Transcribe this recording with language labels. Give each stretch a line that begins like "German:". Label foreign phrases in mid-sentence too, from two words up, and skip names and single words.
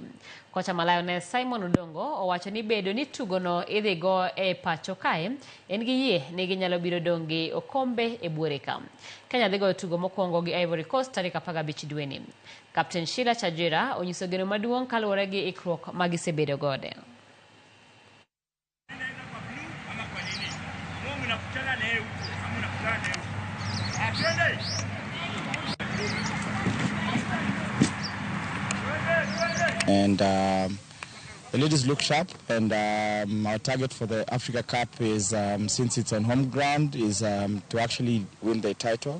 Luo (Kenya and Tanzania): Kocha ma Lioness Simon Odongo owacho ni bedo ni tugo no idhi go e pacho kae en gi yie ni ginyalo biro dongi okombe e buore ka. Kenya dhi go tugo mokwongo gi Ivory Coast tarik 15 dweni. Captain Sheila Chajira onyiso geno maduong' kaluwore gi ikruok ma gisebedo gode.
English: And the ladies look sharp, and our target for the Africa Cup is, since it's on home ground, is to actually win the title.